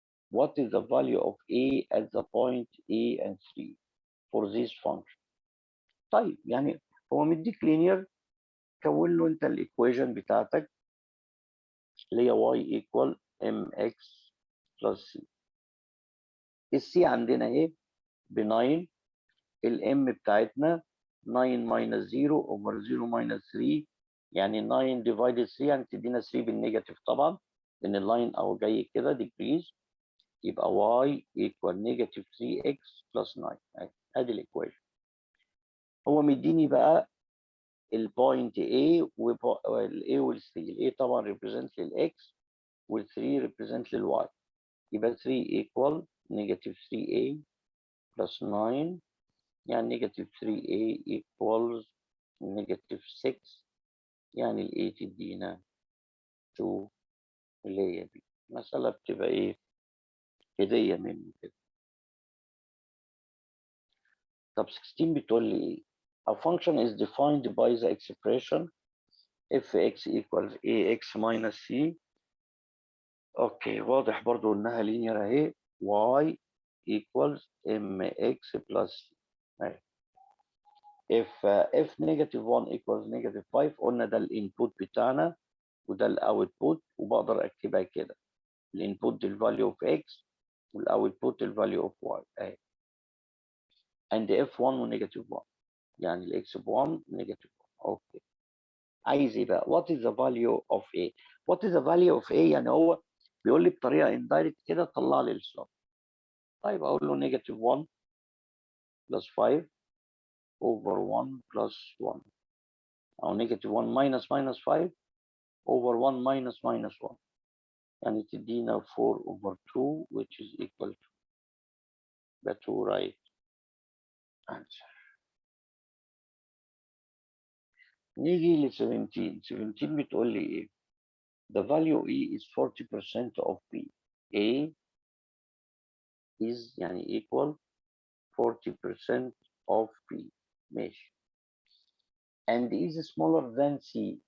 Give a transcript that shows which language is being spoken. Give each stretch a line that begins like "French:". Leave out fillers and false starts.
English: What is the value of a at the point a and 3 for this function؟
Arabic: طيب يعني هو مديك linear، كون له
English: انت الايكويشن
Arabic: بتاعتك اللي هي
English: y equal mx plus c.
Arabic: السي عندنا ايه؟ ب 9. الام بتاعتنا
English: 9 minus 0 over 0 minus 3،
Arabic: يعني 9 divided 3 يعني تدينا 3 بالنيجاتيف طبعا، لان اللاين اهو جاي كده
English: decrease.
Arabic: يبقى
English: y equal negative 3x plus 9.
Arabic: ادي الايكويشن. هو مديني بقى البوينت A وال A وال 3. ال A طبعا
English: represent
Arabic: لل X وال 3 represent لل Y. يبقى
English: 3 equal negative 3A plus 9،
Arabic: يعني
English: negative 3A equals negative 6،
Arabic: يعني ال A تدينا 2 اللي هي B. المسألة بتبقى ايه؟ هدية مني كده. طب 16 بتقول لي ايه؟
English: A function is defined by the expression fx equals ax minus c.
Arabic: اوكي واضح برضو انها linear اهي.
English: y equals mx plus c.
Arabic: اهي.
English: if negative 1 equals negative 5
Arabic: قلنا ده الانبوت بتاعنا وده الاوتبوت، وبقدر اكتبها كده. الانبوت الفاليو اوف x والاوتبوت الفاليو اوف y اهي.
English: and f1
Arabic: ونيجاتيف 1 يعني الاكس ب 1 نيجاتيف 1. اوكي عايز ايه بقى؟
English: what is the value of a؟ what is the value of a
Arabic: يعني هو بيقول لي بطريقه indirect كده طلع لي السم. طيب اقول له نيجاتيف 1 بلس 5 اوفر 1 بلس 1، او نيجاتيف 1 ماينس 5 اوفر 1 ماينس 1، يعني تدينا 4 اوفر 2
English: which is equal to the 2 right answer.
Arabic: نيجي ل 17. 17 بتقول لي ايه؟
English: the value E is 40% of B. A is
Arabic: يعني
English: equal 40% of B.
Arabic: ماشي.
English: and is smaller than C.